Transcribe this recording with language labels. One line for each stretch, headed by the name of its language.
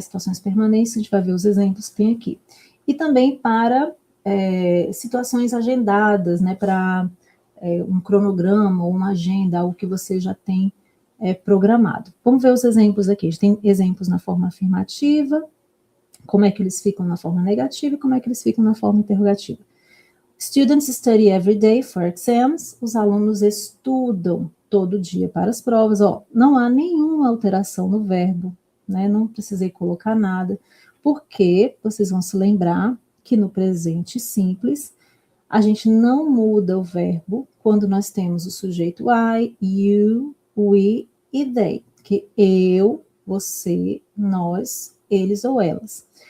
Portuguese: Situações permanentes, a gente vai ver os exemplos que tem aqui. E também para situações agendadas, né, para um cronograma ou uma agenda, algo que você já tem programado. Vamos ver os exemplos aqui. A gente tem exemplos na forma afirmativa, como é que eles ficam na forma negativa e como é que eles ficam na forma interrogativa.
English: Students study every day for exams.
Portuguese: Os alunos estudam todo dia para as provas. Ó, não há nenhuma alteração no verbo, né? Não precisei colocar nada, porque vocês vão se lembrar que no presente simples a gente não muda o verbo quando nós temos o sujeito I, you, we e they, que eu, você, nós, eles ou elas.